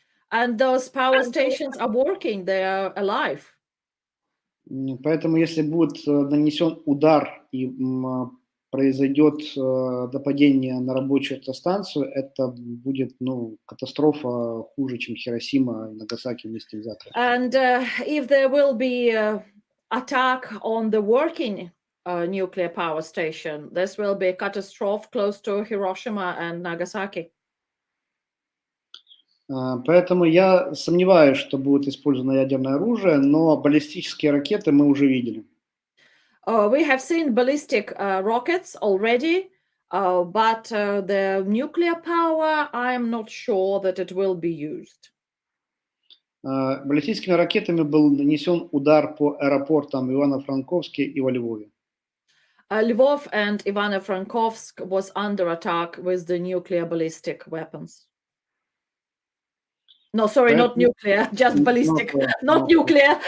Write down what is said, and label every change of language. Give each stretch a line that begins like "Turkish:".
English: And those power stations are working, they are alive.
Russian: Поэтому если будет нанесен удар и произойдет нападение на рабочую электростанцию, это будет катастрофа хуже, чем Хиросима и Нагасаки вместе взятые.
English: And if there will be attack on the working nuclear power station, this will be a catastrophe close to Hiroshima and Nagasaki.
Russian: Поэтому я сомневаюсь, что будет использовано ядерное оружие, но баллистические ракеты мы уже видели.
English: We have seen ballistic rockets already, but the nuclear power, I am not sure that it will be used.
Russian: Баллистическими ракетами был нанесен удар по аэропортам Ивано-Франковске и во Львове.
English: Lvov and Ivano-Frankovsk was under attack with the nuclear ballistic weapons. No, sorry, not nuclear, just ballistic, not nuclear.